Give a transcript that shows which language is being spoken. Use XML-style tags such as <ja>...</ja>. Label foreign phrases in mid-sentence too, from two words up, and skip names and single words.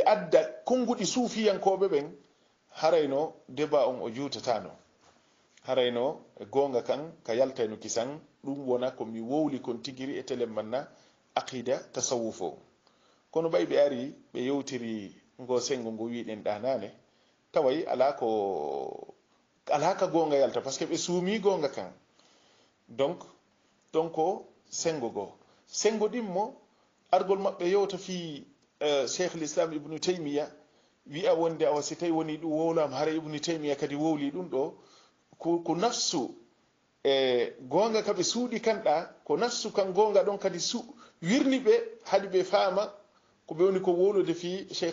<ff>adda konguɗi suufiyankoɓe ɓen harayno débat on o juutatano harayno e gonga kan ka yaltayno kisan ɗum wona komi wowli kon tigiri e telen manna aqida tasawuf o kono ɓay ɓe ari ɓe yewtiri ngo sengo ngo wiɗen ɗanane taway ala ka gonga yalta</ff> <fr>par ce que</fr> <ff>ɓe suumi gonga kan donc ko sengo ɗimmo argol maɓɓe yewta fi cheikh l'islam ibnu taymiya wi'a wonde awa si tawi woni ɗum wowlama hara ibnu taymiya kadi wowli ɗum ɗo ko nafsu e gonga kaɓe suuɗi kanɗa ko nafsu kan gonga ɗon kadi wirni ɓe haɗi ɓe faama ko ɓe woni ko wowlude fi cheikh</ff>